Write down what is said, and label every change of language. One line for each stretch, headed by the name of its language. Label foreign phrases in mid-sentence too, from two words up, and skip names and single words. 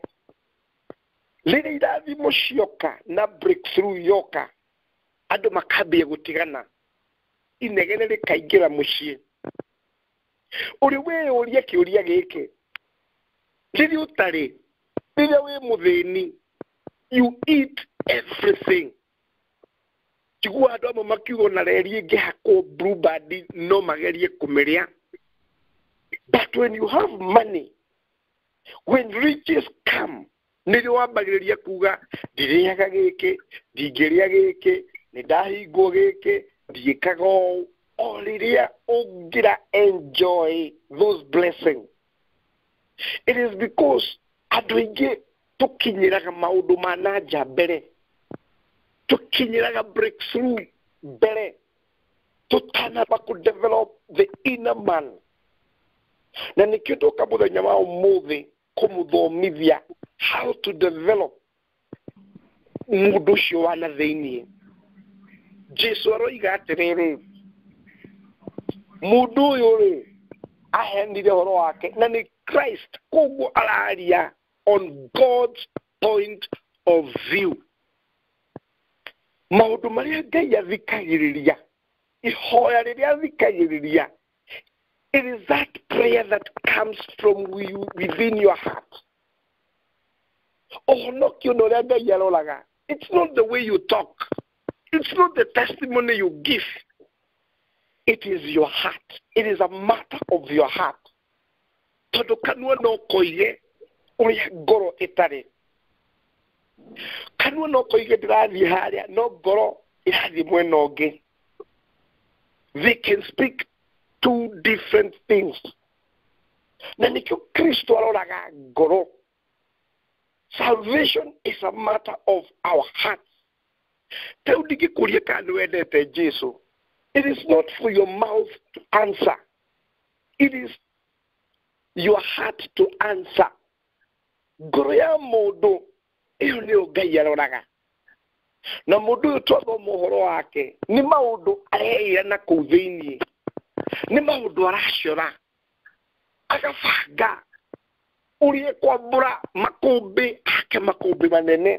Kikuyu: Rĩrĩa irathimo cioka na breakthrough yoka, andũ makambia gutigana, inegene rĩkaingĩra mũciĩ. Ũrĩ wĩyũria kĩũria gĩkĩ, rĩrĩa ũtarĩ, rĩrĩa wĩ mũthĩni,
English: you eat everything.
Kikuyu: Tiguo andũ amwe makiuga na reri ĩngĩhakwo blueband no magerie kũmĩrĩa.
English: But when you have money, when riches come,
Kikuyu: nĩrĩo wambagĩrĩria kuga ndirĩaga gĩkĩ, ndingĩrĩa gĩkĩ, nĩndahingwo gĩkĩ, ndiĩkaga ũũ. O rĩrĩa ũngĩra
English: enjoy those blessings. It is because
Kikuyu: andũ aingĩ tũkinyĩraga maũndũ ma nanja mbere, tũkinyĩraga breakthrough mbere, tũtanamba kũ-develop
English: the inner man.
Kikuyu: Na nĩkĩo tũka mũthenya wa ũmũthĩ kũmũthomithia
English: how to develop
Kikuyu: mũndũ ũcio wa na thĩinĩ. Jesu aroiga atĩrĩrĩ, mũndũ ũyũ rĩ ahenire ũhoro wake na nĩ Christ, koguo araria
English: on God's point of view.
Kikuyu: Maũndũ marĩa Ngai athikagĩrĩria, ihoya rĩrĩa athikagĩrĩria,
English: it is that prayer that comes from within your heart.
Kikuyu: Ũhonokio na ũrĩa Ngai aroraga,
English: it's not the way you talk, it's not the testimony you give. It is your heart. It is a matter of your heart.
Kikuyu: Tondu kanua no koige uria ngoro itari. Kanua no koige ndirathie haria no ngoro irathie mwena ungi.
English: They can speak two different things.
Kikuyu: Na nikio Kristo aroraga ngoro.
English: Salvation is a matter of our hearts.
Kikuyu: Teu ndingĩkũria kana nĩ wendete Jesu.
English: It is not for your mouth to answer. It is your heart to answer.
Kikuyu: Ngoro ya mũndũ ĩyo nĩyo Ngai aroraga. Na mũndũ ũyũ twathoma ũhoro wake nĩ maũndũ areĩra na kũu thĩinĩ. Nĩ maũndũ aracora. Agabanga ũrĩa kwambũra makũmbĩ ake makũmbĩ manene.